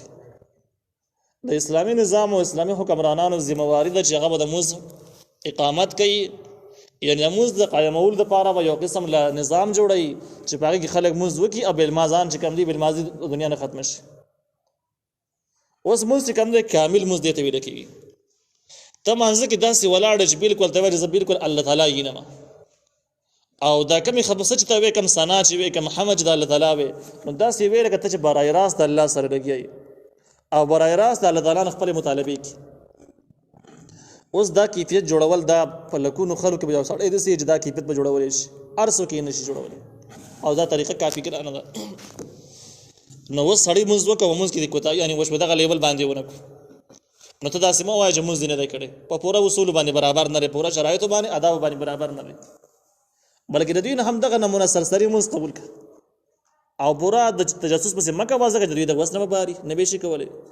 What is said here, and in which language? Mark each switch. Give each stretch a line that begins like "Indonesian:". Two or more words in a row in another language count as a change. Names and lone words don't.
Pashto: د اسلامي نظام او اسلامي حکمرانانو ذمہواری ده چې هغه به د مونځ اقامت کوي، یعنې د مونځ د قایمولو دپاره به یو قسم له نظام جوړوي چې په هغې کې خلک مونځ وکړي او بېلمازان چې کوم دي بېلمازي د دنیا نه ختمه شي. اوس مونځ چې کوم دی کامل مونځ دې ته ویله کېږي. ته مانځه کې داسې ولاړه چې بلکل ته وایې زه بلکل الله تعالی وینم، او دا کمې خبرې چې ته وایې کوم ثنا چې وایې کوم حمد چې د الله تعالی وایې نو داسې وایې لکه ته چې برای راست د الله سره لګیا یې او برای راست د الله تعالی نه خپلې مطالبې کړي. اوس دا کیفیت جوړول دا په لکونو خلکو کې به یو سړی داسې چې دا کیفیت به جوړولی شي، هر څوک یې نشي جوړولی، او دا طریقه کافي ګرانه ده. نو اوس سړی مونځ وکړه، مونځ کې د کوتاهي یعنې اوس په دغه لیول باندې ونه کړو، نو ته داسې مه وایه چې مونځ دې نه دی کړی، په پوره اصولو باندې برابر نه دی، پوره شرایطو باندې آدابو باندې برابر نه دی، بلکې د دوی نه هم دغه نمونه سرسري مونځ قبول کړه او پوره د تجسس پسې مه کوه ځکه چې دوی د وس نه به باري نه به شي کولی.